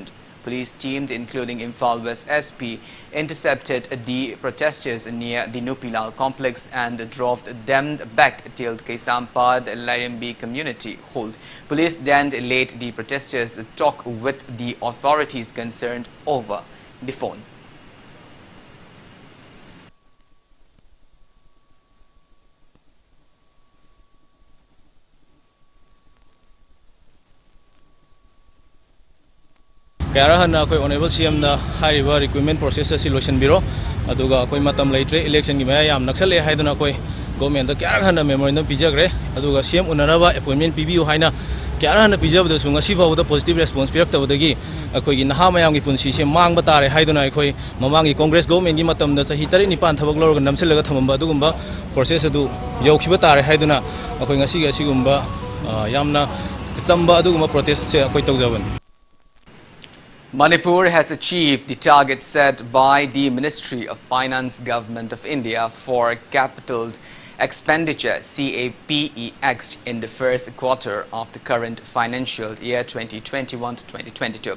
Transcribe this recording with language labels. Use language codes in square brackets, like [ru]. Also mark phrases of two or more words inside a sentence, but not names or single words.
[en] Police team, including Imphal West SP, intercepted the protesters near the Nupilal complex and drove them back till Kaisampad Larimbi community hold. Police then let the protesters talk with the authorities concerned over the phone. [mni] Kayarahan koi [en] honorable CM [mni] na hariba [en] recruitment process solution [mni] biro aduga koi matam leitre election gi maya yam naksale haiduna koi government da kayarahan na memorandum pijagre aduga CM unaraba appointment pibiu haina kayarahan na pijabda sunga siba da [en] positive response [mni] pirak tabadagi koi gi naha mayam gi punsi se mangba tare haiduna koi mamangi [en] congress government [mni] gi matam da sahi 9 thabak lorga namsilaga thamamba adugumba process adu yaukiba tare haiduna koi ngasi ga sigumba yamna chamba adugumba protest se koi tawjaban. [en] Manipur has achieved the target set by the Ministry of Finance Government of India for capital expenditure CAPEX in the first quarter of the current financial year 2021-2022.